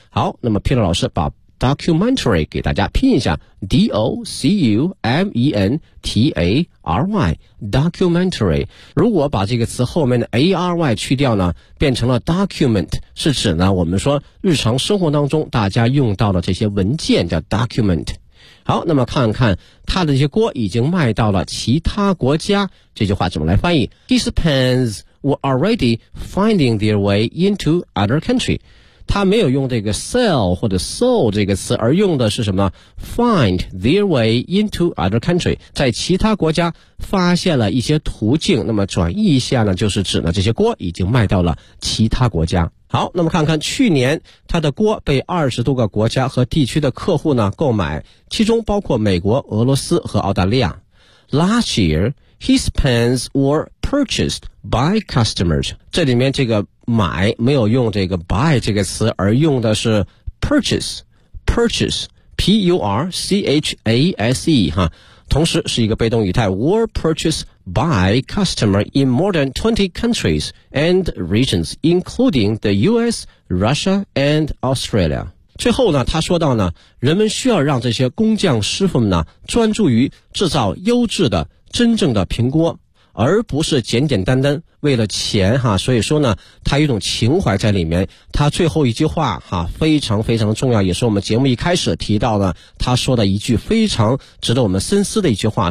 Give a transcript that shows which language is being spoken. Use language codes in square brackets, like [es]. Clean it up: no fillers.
[zh] 好，那么 Peter 老师把documentary 给大家拼一下 D-O-C-U-M-E-N-T-A-R-Y documentary， 如果把这个词后面的 A-R-Y 去掉呢变成了 document， 是指呢我们说日常生活当中大家用到的这些文件叫 document。好，那么看看他的这些锅已经卖到了其他国家，这句话怎么来翻译？ [en] These pans were already finding their way into other country。 [zh] 他没有用这个 sell 或者 sold 这个词，而用的是什么 [en] find their way into other country， [zh] 在其他国家发现了一些途径。那么转译一下呢就是指呢这些锅已经卖到了其他国家。好，那么看看去年他的锅被20多个国家和地区的客户呢购买，其中包括美国、俄罗斯和澳大利亚。 [en] Last year his pans were purchased by customers， [zh] 这里面这个买没有用这个 [en] buy 这个词，而用的是 purchase， purchase， P-U-R-C-H-A-S-E 哈， [zh] 同时是一个被动语态， [en] were purchased by customer in more than 20 countries and regions including the US, Russia and Australia。 [zh] 最后呢他说到呢，人们需要让这些工匠师傅们呢专注于制造优质的真正的苹果，而不是简简单单为了钱哈。所以说呢他有一种情怀在里面。他最后一句话哈非常非常重要，也是我们节目一开始提到的他说的一句非常值得我们深思的一句话。